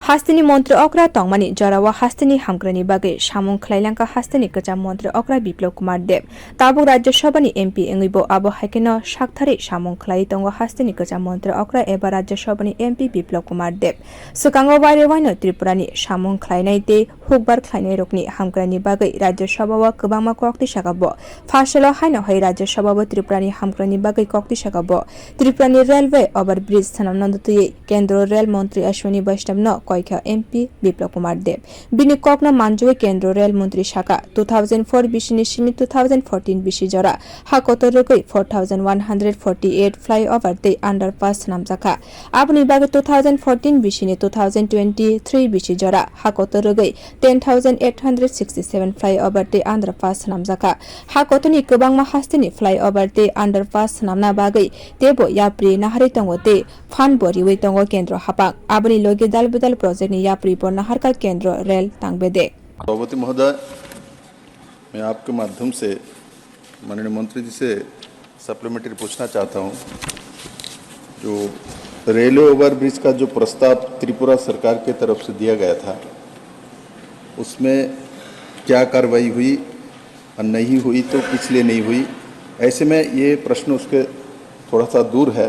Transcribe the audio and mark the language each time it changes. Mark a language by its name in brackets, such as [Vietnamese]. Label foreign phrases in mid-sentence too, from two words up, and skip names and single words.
[Kok Borok] हास्तिनी मंत्री अक्रा तंगमानी जरावा हास्तिनी हामग्रानी बागे सामुं खलाइलांका हास्तिनी गजा मंत्री अक्रा बिप्लव कुमार देव ताबुक राज्यसभानी एमपी एंगिबो आबो हाइकेनो साकथारि सामुं खलाई तंगो हास्तिनी गजा मंत्री अक्रा एबा राज्यसभानी एमपी बिप्लव कुमार देव सुकांगो बारे वाइनो त्रिपुरानी सामुं खलाइनाय ते हुकबार खलाइनाय रोकनी हामग्रानी बागे राज्यसभावा गोबांमा कक्ति सागाबो फासलो हाइनो है राज्यसभावा त्रिपुरानी हामग्रानी बागे कक्ति सागाबो त्रिपुरानी [English] railway overbridge [Kok Borok] सनम नंदतुये केंद्र रेल मंत्री अश्विनी वैष्णव न कयखा एमपी बिप्लव कुमार देव बिनि ककना मानजुवे केंद्र रेल मंत्री शाखा 2004 बिसिनि सिमि 2014 बिसि जरा हाकोतो रोगै 4148 फ्लाईओवर ते अंडरपास नामजाखा आबनि बागे 2014 बिसिनि 2023 बिसि जरा हाकोतो रोगै 10867 फ्लाईओवर ते अंडरपास नामजाखा हाकोतोनि गोबांमा हास्तिनि फ्लाईओवर ते अंडरपास नामना बागै तेबो याप्रि नाहारि तंगोते फान बरिवे तंगो केंद्र हापाक आबनि लोगे दालबदल प्रोजेक्ट नि याप्रि नाहरका केंद्र रेल तांगबेदे। [Hindi] सभापति महोदय, मैं आपके माध्यम से माननीय मंत्री जी से सप्लीमेंट्री पूछना चाहता हूं। जो रेलवे ओवरब्रिज का जो प्रस्ताव त्रिपुरा सरकार के तरफ से दिया गया था, उसमें क्या कार्रवाई हुई और नहीं हुई तो किस लिए नहीं हुई, ऐसे में ये प्रश्न उसके थोड़ा सा दूर है।